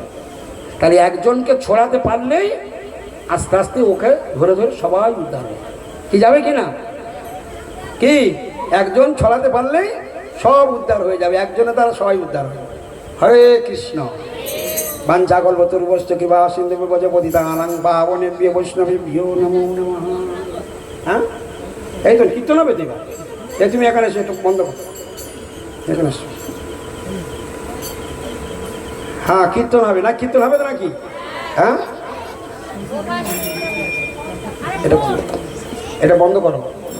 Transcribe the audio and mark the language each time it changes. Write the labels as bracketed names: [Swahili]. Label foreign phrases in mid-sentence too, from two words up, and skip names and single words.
[Bangla] তাহলে একজনকে ছড়াতে পারলেই আস্তে আস্তে ওকে ধরে ধরে সবাই উদ্ধার হবে। কি যাবে কি না, কি একজন ছড়াতে পারলেই সব উদ্ধার হয়ে যাবে, একজনের দ্বারা সবাই উদ্ধার হয়ে যাবে। [Sanskrit] হরে কৃষ্ণ। বাঞ্ছাকল্পতরুভ্যশ্চ কৃপা সিন্ধুভ্যশ্চ পতিতানাং পাবনেভ্যো বৈষ্ণবেভ্যো নমো নমঃ। [Bangla] হ্যাঁ এই তো কীর্তন হবে দিবা, এই তুমি এখানে এসে একটু বন্ধ করো, এখানে এসো। হ্যাঁ কীর্তন হবে না, কীর্তন হবে তো নাকি, হ্যাঁ এটা বন্ধ করো।